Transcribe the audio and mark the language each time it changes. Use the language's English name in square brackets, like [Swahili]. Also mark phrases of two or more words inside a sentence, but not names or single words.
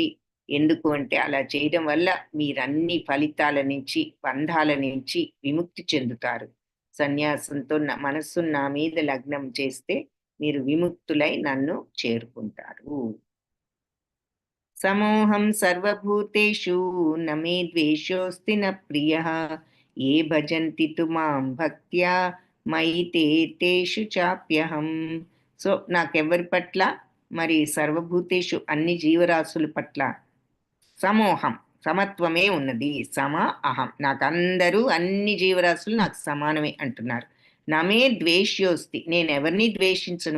[Telugu] ఎందుకు అంటే అలా చేయడం వల్ల మీరన్ని ఫలితాల నుంచి, బంధాల నుంచి విముక్తి చెందుతారు. సన్యాసంతో మనస్సును నా మీద లగ్నం చేస్తే మీరు విముక్తులై నన్ను చేరుకుంటారు. [Sanskrit] సమోహం సర్వభూతేషు నమే ద్వేషోస్తి న ప్రియ ఏ భజంతి తు మాం భక్త్యా మయి తేషు చాప్యహం. [Telugu] సో నాకెవరి పట్ల మరి సర్వభూతేషు అన్ని జీవరాశుల పట్ల సమోహం సమత్వమే ఉన్నది. [Sanskrit] సమ అహం, [Telugu] నాకు అందరూ అన్ని జీవరాశులు నాకు సమానమే అంటున్నారు. [Sanskrit] నమే ద్వేష్యోస్తి, [Telugu] నేను ఎవరిని ద్వేషించను.